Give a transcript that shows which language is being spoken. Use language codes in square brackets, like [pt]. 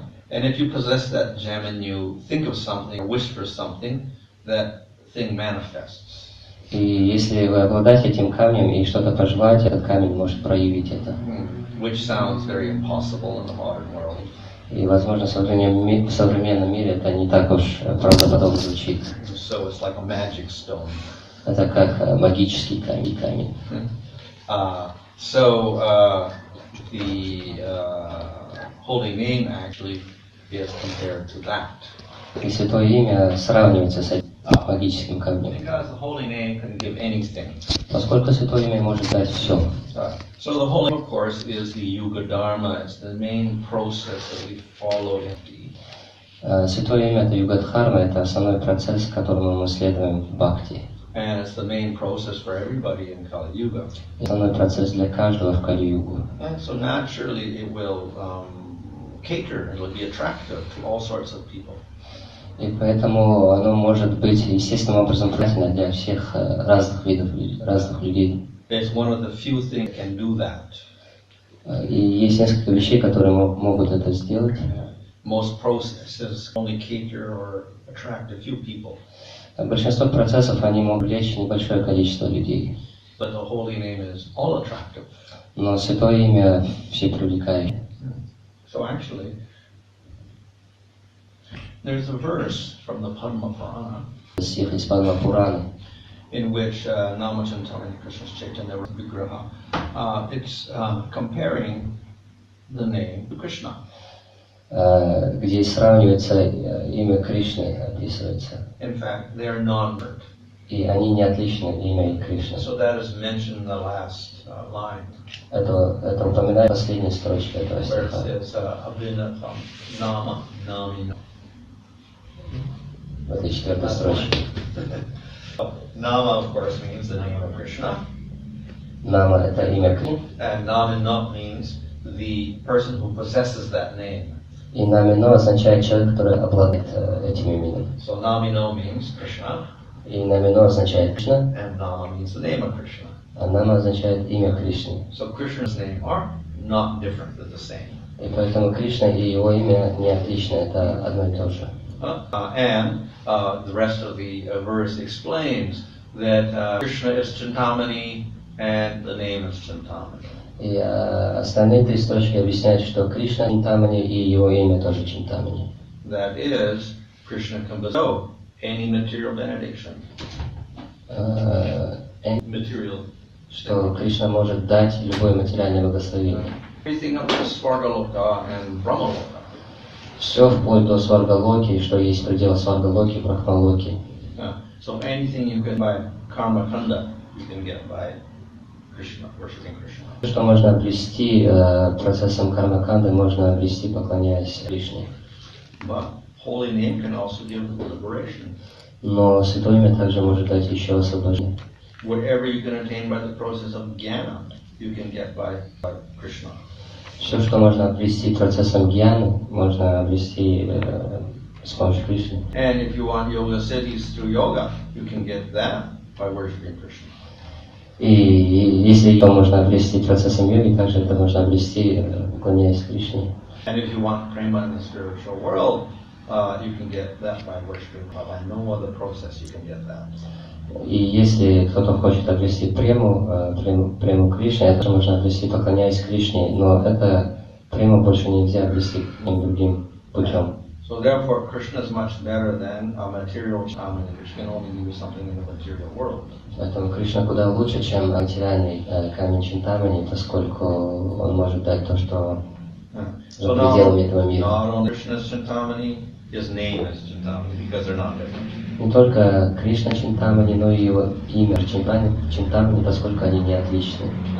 [en] And if you possess that gem and you think of something or wish for something, that thing manifests. [ru] И если вы обладаете этим камнем и что-то пожелаете, этот камень может проявить это. [en] Which sounds very impossible in the modern world. [ru] И, возможно, в современном мире это не так уж правдоподобно звучит. [en] So it's like a magic stone. [ru] Это как магический камень. [en] The holy name actually is compared to that. [ru] И святое имя сравнивается с этим магическим камнем. [en] Because the holy name can give anything. [ru] Поскольку святое имя может дать все. [en] So the holy, of course, is the Yuga Dharma. It's the main process that we follow in the. [ru] Святое имя это Югадхарма, это основной процесс, которому мы следуем в бхакти. [en] And it's the main process for everybody in Kali Yuga. [ru] Основной процесс для каждого в Кали-югу. [en] And so naturally it will cater, it will be attractive to all sorts of people. [ru] И поэтому оно может быть естественным образом притягательно для всех разных видов, разных людей. [en] It's one of the few things that can do that. [ru] И есть несколько вещей, которые могут это сделать. [en] Most processes only cater or attract a few people. [ru] Большинство процессов они могут привлечь небольшое количество людей. [en] But the holy name is all attractive. [ru] Но святое имя все привлекает. [en] So actually, there's a verse from the Padma Purana. [ru] Стих из Падма Пураны. [en] In which Namachantamani Krishna's Chaitanya Vigraha, it's comparing the name to Krishna. [ru] Где сравнивается имя Кришны, описывается. [en] In fact, they are non-word. [ru] И они не отличны, имя и Кришна. [en] So that is mentioned in the last line. [ru] Это упоминает последняя строчка этого стиха. [en] Where it says, Abhinatam Nama Namina. [ru] В этой четвертой строчке. [en] Nama, of course, means the name of Krishna. [ru] Nama – это имя Кришны. [en] And Namina means the person who possesses that name. [ru] И Намино означает человек, который обладает этим именем. [en] So Namino means Krishna. [ru] И Намино означает Кришна. [en] And Nama means the name of Krishna. [ru] А Нама означает имя Кришны. [en] So Krishna's name are not different, they're the same. [ru] И поэтому Кришна и его имя не отличны, это одно и то же. [en] And the rest of the verse explains that Krishna is Chintamani and the name is Chintamani. [ru] И остальные три строчки объясняют, что Кришна Чинтамани и его имя тоже Чинтамани. [en] That is, Krishna can bestow any material benediction. Material. [ru] Что Кришна может дать любое материальное благословение. [en] Everything up to Svargaloka and Brahmaloka. [ru] Все вплоть до Сваргалоки, что есть предел Сваргалоки и Брахмалоки. [en] So anything you can by karma kanda, you can get by Krishna, worshiping Krishna. [ru] Что можно обрести процессом кармаканды, можно обрести, поклоняясь Кришне. [en] But holy name can also give liberation. [ru] Но святое имя также может дать еще освобождение. [en] Whatever you can attain by the process of jnana, you can get by Krishna. [ru] Все, что можно обрести процессом гьяны, можно обрести с помощью Кришны. [en] And if you want yoga siddhis through yoga, you can get that by worshiping Krishna. [ru] И если его можно обрести процессом йоги, также это можно обрести, поклоняясь Кришне. [en] And if you want prema in the spiritual world, you can get that by worshiping Krishna. By no other process you can get that. [ru] И если кто-то хочет обрести прему Кришны, это можно обрести, поклоняясь Кришне, но это прему больше нельзя обрести никаким другим путем. [en] So therefore, Krishna is much better than a material shaman, which can only give you something in the material world. [ru] Поэтому Кришна куда лучше, чем материальный камень Чинтамани, поскольку он может дать то, что за пределами этого мира. [en] Not only Krishna's Chintamani, his name is Chintamani, because they're not different. [ru] Не только Кришна Чинтамани, но и его имя Чинтамани, поскольку они не отличны.